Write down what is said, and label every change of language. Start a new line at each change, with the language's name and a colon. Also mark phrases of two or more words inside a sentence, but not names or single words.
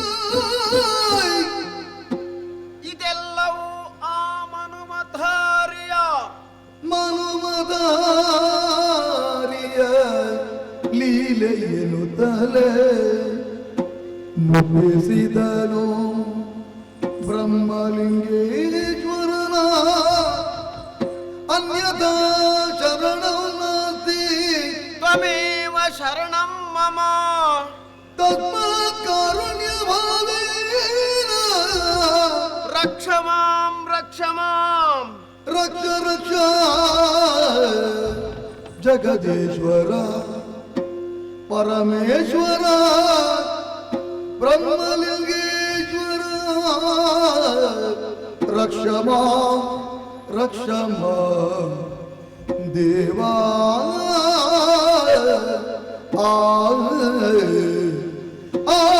Kannada: ಇದೆಲ್ಲವೂ ಆ ಮನುಮಧಾರಿಯ ಲೀಲೆಯನು ತಲೆ ಮುಗಿಸಿದನು ಬ್ರಹ್ಮಲಿಂಗೇಶ್ವರನ
Sanskrit: ಅನ್ಯಥಾ ಶರಣಂ ನಾಸ್ತಿ ತ್ವಮೇವ ಶರಣಂ ಮಮ ತಸ್ಮಾತ್ ಕಾರುಣ್ಯ ಭಾವೇನ ರಕ್ಷ ಮಾಂ ರಕ್ಷ ಮಾಂ ರಕ್ಷ ರಕ್ಷ ಜಗದೀಶ್ವರ ಪರಮೇಶ್ವರ ಬ್ರಹ್ಮಲಿಂಗೇಶ್ವರ ರಕ್ಷಮಾ ರಕ್ಷಮಾ ದೇವಾ ಆ ಆ